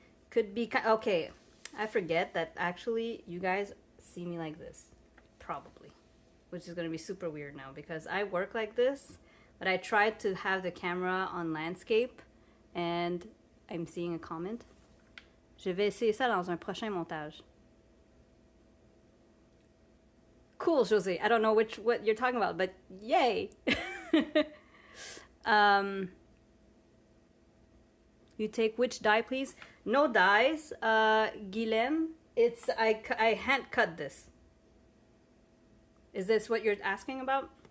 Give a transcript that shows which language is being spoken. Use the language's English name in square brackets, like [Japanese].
[English] Could be, okay, I forget that actually you guys see me like this, probably, which is gonna be super weird now because I work like this, but I tried to have the camera on landscape and I'm seeing a comment. [French] Je vais essayer ça dans un prochain montage. [English] Cool, Jose. I don't know what you're talking about, but yay! You take which die, please? No dies, Guilhem. It's I hand cut this. Is this what you're asking about?